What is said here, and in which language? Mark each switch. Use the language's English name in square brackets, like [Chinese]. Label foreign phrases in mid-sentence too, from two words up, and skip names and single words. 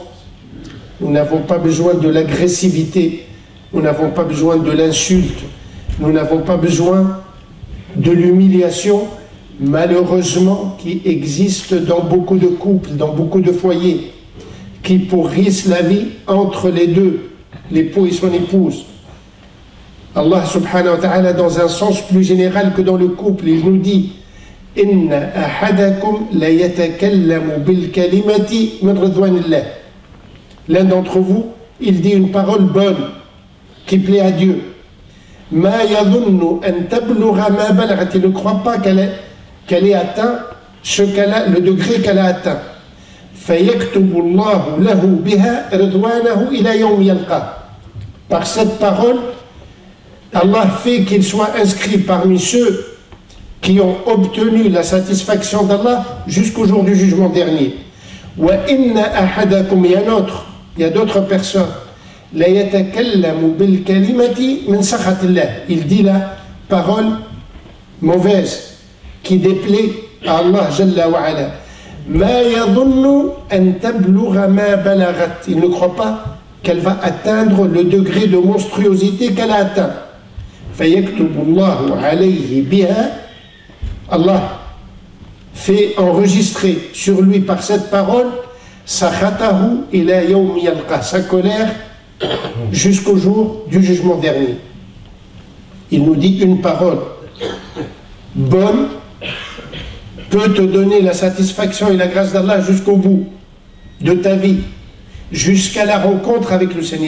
[French] Nous n'avons pas besoin de l'agressivité, nous n'avons pas besoin de l'insulte, nous n'avons pas besoin de l'humiliation, malheureusement, qui existe dans beaucoup de couples, dans beaucoup de foyers, qui pourrissent la vie entre les deux, l'époux et son épouse. [Arabic] الله سبحانه وتعالى, [French] dans un sens plus général que dans le couple, il nous dit [Arabic] إن أحدكم ليتكلم بالكلمة من رضوان الله. [French] L'un d'entre vous, il dit une parole bonne qui plaît à Dieu. [Arabic] ما يظن أن تبلغ ما بلغت. [French] Il ne croit pas qu'elle ait atteint le degré qu'elle a atteint. [Arabic] فيكتب الله له بها رضوانه إلى يوم يلقى. [French] Par cette parole, Allah fait qu'il soit inscrit parmi ceux qui ont obtenu la satisfaction d'Allah jusqu'au jour du jugement dernier. [Arabic] وإن أحدكم, [French] il y a d'autres personnes, [Arabic] لا يتكلم بالكلمة من سخط الله. [French] Il dit la parole mauvaise qui déplaît à [Arabic] الله جل وعلا. ما يظن أن تبلغ ما بلغت. [French] Il ne croit pas qu'elle va atteindre le degré de monstruosité qu'elle a atteint. [Arabic] فيكتب الله عليه بها. [French] Allah fait enregistrer sur lui par cette parole [Arabic] سخطه إلى يوم يلقى, [French] sa colère jusqu'au jour du jugement dernier. Il nous dit une parole bonne peut te donner la satisfaction et la grâce d'Allah jusqu'au bout de ta vie, jusqu'à la rencontre avec le Seigneur.